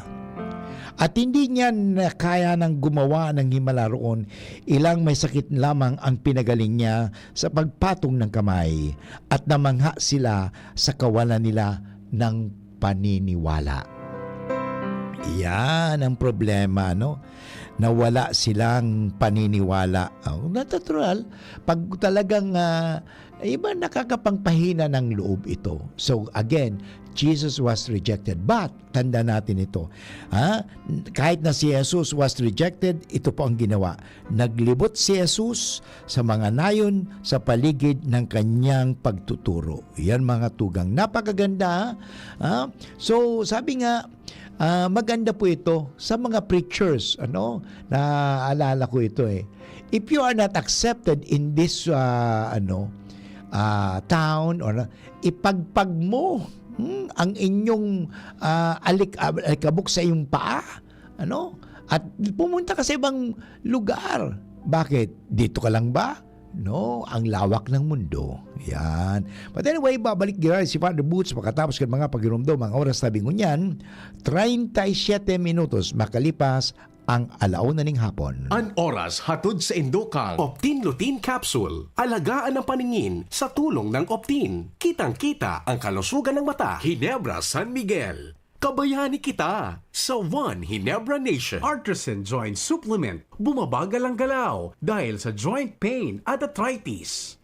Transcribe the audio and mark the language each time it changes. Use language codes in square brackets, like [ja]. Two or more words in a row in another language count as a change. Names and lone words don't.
[tl] At hindi niya kaya nang gumawa ng himala roon, ilang may sakit lamang ang pinagaling niya sa pagpatong ng kamay at namangha sila sa kawalan nila ng paniniwala. Yan ang problema, nawala silang paniniwala. Natural, pag talagang iba nakakapangpahina ng loob ito. [en] So again, Jesus was rejected. But, [tl] tanda natin ito. Kahit na si Jesus [en] was rejected, [tl] ito po ang ginawa. Naglibot si Jesus sa mga nayon sa paligid ng kanyang pagtuturo. Yan mga tugang. Napakaganda. So, sabi nga, maganda po ito sa mga preachers. Naalala ko ito eh. [en] If you are not accepted in this town [tl] or ipagpag mo ang inyong alikabok sa iyong paa, at pumunta ka sa ibang lugar. Bakit? Dito ka lang ba? No, ang lawak ng mundo. Yan. [en] But anyway, [bik] babalik gira si Father Boots pagkatapos ng mga pagirumdo, mga oras tabi ngunyan, 37 minutos makalipas ang alauna ning hapon. An oras hatod sa Indokang Optin Lutein Capsule. [tl] Alagaan ang paningin sa tulong ng Optin. Kitang-kita ang kalusugan ng mata. Ginebra San Miguel. Kabayani kita sa One Ginebra Nation. Artisan Joint Supplement. Bumabagal ang galaw dahil sa [en] joint pain [tl] at arthritis.